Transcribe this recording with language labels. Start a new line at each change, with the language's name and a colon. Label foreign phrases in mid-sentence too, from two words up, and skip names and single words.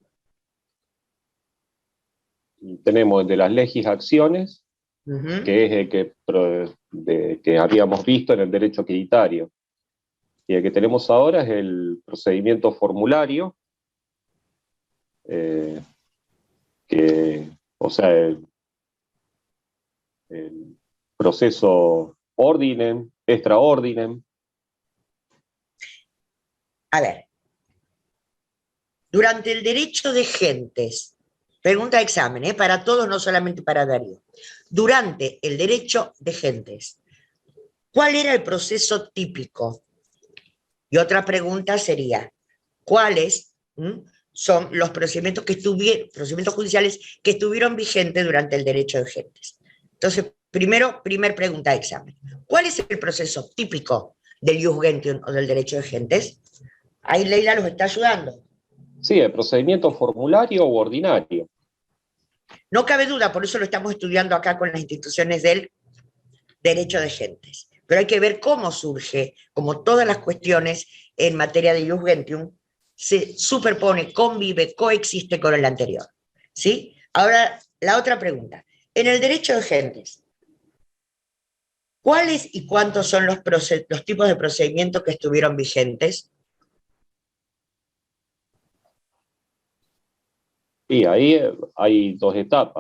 Spanish: Tenemos el de las legis acciones, que es el que habíamos visto en el derecho quiritario. Y el que tenemos ahora es el procedimiento formulario, o sea, el proceso
Latin: ordinem, extra ordinem.
Spanish: A ver, durante el derecho de gentes, pregunta de examen, para todos, no solamente para Darío. Durante el derecho de gentes, ¿cuál era el proceso típico? Y otra pregunta sería, ¿cuáles son los procedimientos judiciales que estuvieron vigentes durante el derecho de gentes? Entonces, primer pregunta de examen. ¿Cuál es el proceso típico del
Latin: ius gentium
Spanish: o del derecho de gentes? Ahí Leila los está ayudando. Sí, el procedimiento formulario o ordinario. No cabe duda, por eso lo estamos estudiando acá con las instituciones del derecho de gentes. Pero hay que ver cómo surge, como todas las cuestiones en materia de
Latin: ius gentium,
Spanish: se superpone, convive, coexiste con el anterior. ¿Sí? Ahora, la otra pregunta. En el derecho de gentes, ¿cuáles y cuántos son los tipos de procedimientos que estuvieron vigentes? Sí, ahí hay 2 etapas.